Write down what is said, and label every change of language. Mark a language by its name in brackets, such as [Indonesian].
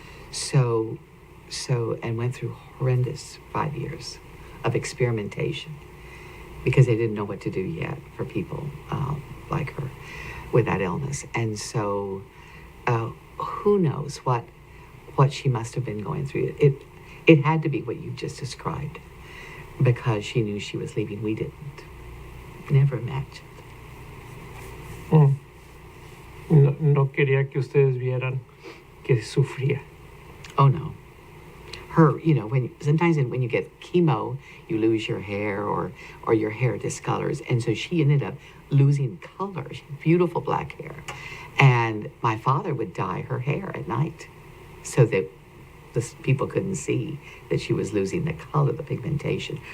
[English] So, and went through horrendous 5 years of experimentation because they didn't know what to do yet for people like her with that illness. And so who knows what she must have been going through. It had to be what you just described because she knew she was leaving. We didn't. Never imagined. [Spanish] No quería que ustedes vieran que sufría. [English] Oh no. Her, sometimes when you get chemo, you lose your hair or your hair discolors. And so she ended up losing color. She had beautiful black hair. And my father would dye her hair at night so that the people couldn't see that she was losing the color, the pigmentation.